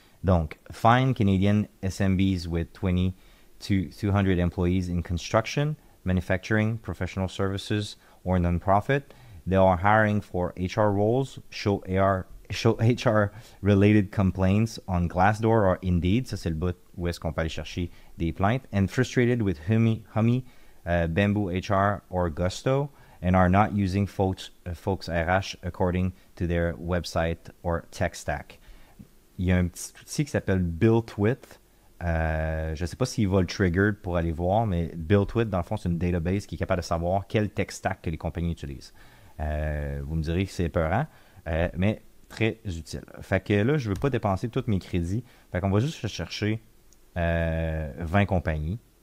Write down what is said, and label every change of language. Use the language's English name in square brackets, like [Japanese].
[English] Donc, Find Canadian SMBs with 20 to 200 employees in construction, manufacturing, professional services, or non-profit. They are hiring for HR roles. Show HR-related complaints on Glassdoor or Indeed. [French] Ça, c'est le bout où est-ce qu'on peut aller chercher des plaintes. [English] And frustrated with Humi, Bamboo HR, or Gusto, and are not using Folks RH according to their website or tech stack. [French] Il y a un petit outil qui s'appelle BuiltWith. Je ne sais pas s'il va le trigger pour aller voir, mais BuiltWith, dans le fond, c'est une database qui est capable de savoir quel tech stack que les compagnies utilisent. Vous me direz que c'est épeurant, mais très utile. Fait que là, je ne veux pas dépenser tous mes crédits. Fait qu'on va juste chercher 20 compagnies.